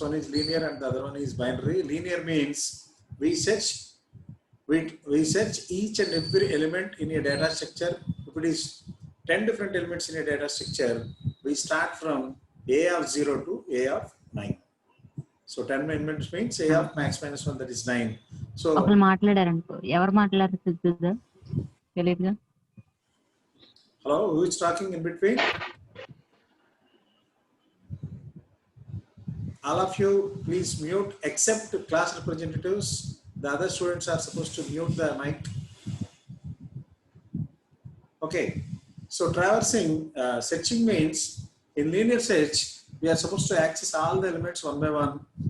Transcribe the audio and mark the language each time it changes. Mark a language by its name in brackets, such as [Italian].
[English] One is linear and the other one is binary. Linear means we search each and every element in a data structure. If it is 10 different elements in a data structure, we start from A of 0 to A of 9. So 10 elements means A of max minus 1, that is 9. So [Telugu] ఒకరు మాట్లాడారనుకో ఎవరు మాట్లాడుతుందా తెలియదుగా [English] hello, who is talking in between? All of you please mute except class representatives. The other students are supposed to mute the mic. Okay. So traversing, searching means in linear search, we are supposed to access all the elements one by one.